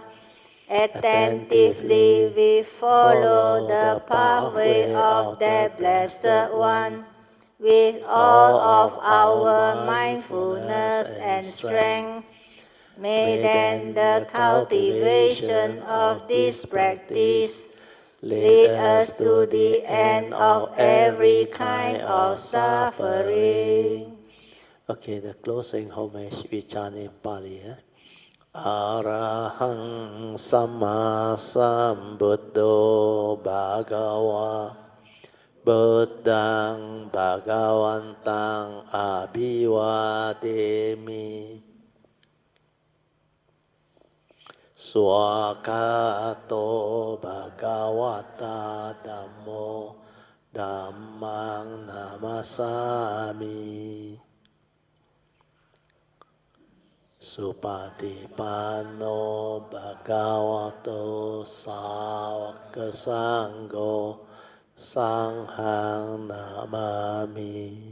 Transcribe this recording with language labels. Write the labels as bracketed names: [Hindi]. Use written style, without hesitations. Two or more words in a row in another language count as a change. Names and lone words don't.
[English] Attentively we follow the pathway of that Blessed One with all of our mindfulness and strength. May then the cultivation of this practice lead us to the end of every kind of suffering. Okay, the closing homage we chant in Pali. [Pali] Arahang Samma Sambuddho Bhagava Buddhaṃ Bhagavantaṃ Abhivademi Swakato Bhagavata Dhammo Dhammang Namasami Supatipanno Bhagavato Sāvaka Sangho Sanghang Namami.